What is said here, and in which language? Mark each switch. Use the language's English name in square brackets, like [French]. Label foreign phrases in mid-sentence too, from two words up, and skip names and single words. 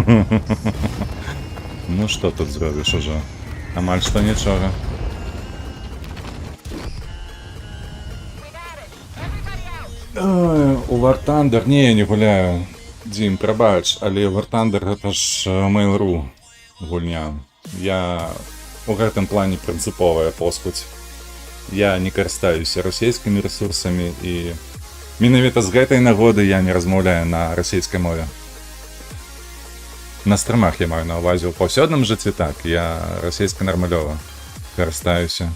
[Ukrainian] Ну що тут зробиш уже? Амаль що нічого. Ой, у War Thunder... Ні, я не гуляю. Дім, пробач, але War Thunder [Russian] это ж [Ukrainian] Mail.ru гульня. [Belarusian] Я у гэтым плане прынцыповая поскудь. Я не карыстаюся расійскімі ресурсамі і менавіта з гэтай нагоды я не размаўляю на расійскай мове. На стрымах я маю на ўвазе ў паўсёдным жыцці так, я расійска нармалёва карыстаюся.